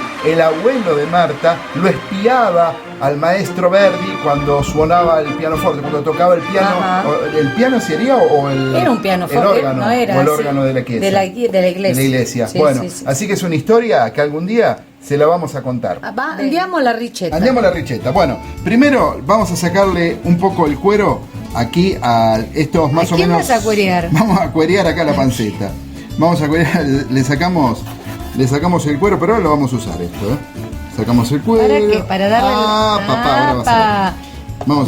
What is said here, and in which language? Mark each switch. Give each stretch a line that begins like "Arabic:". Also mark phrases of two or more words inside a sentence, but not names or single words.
Spanish: El abuelo de Marta lo espiaba al maestro Verdi cuando sonaba el pianoforte, cuando tocaba el piano. ¿El piano sería o el era un pianoforte? El órgano, no era, o el órgano de la iglesia. De la iglesia. De la iglesia. Sí, bueno, sí. así que es una historia que algún día se la vamos a contar.
Italian: Andiamo alla ricetta. Andiamo alla ricetta.
Spanish: Bueno, primero vamos a sacarle un poco el cuero aquí a estos más o menos. ¿A quién vas a cuerear? Vamos a cuerear acá la panceta. Vamos a cuerear, le sacamos el cuero, pero ahora lo vamos a usar esto, Sacamos el cuero. ¿Para qué? Para darle papá, ahora va a ser. Vamos.